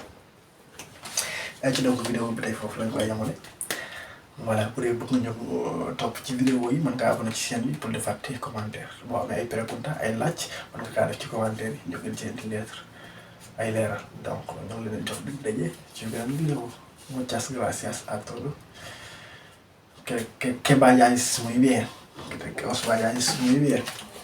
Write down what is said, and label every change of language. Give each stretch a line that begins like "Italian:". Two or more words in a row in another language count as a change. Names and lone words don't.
Wolof: ay ci donc vidéo bi tey foofu lañ koy yemale voilà bu dee bëgg nga ñëw topp ci vidéo yi mën ngaa abonné ci chaîne bi pour defaat tes commentaire boo amee ay prégunta ay laaj mën nga kaa def ci commentaire yi ñu gën ci indi lettre ay leeral donc ñoo ngi leen jox dig daje ci beneen vidéo.
Spanish: Muchas gracias a todos. Que vayáis muy bien. Que os vayáis muy bien.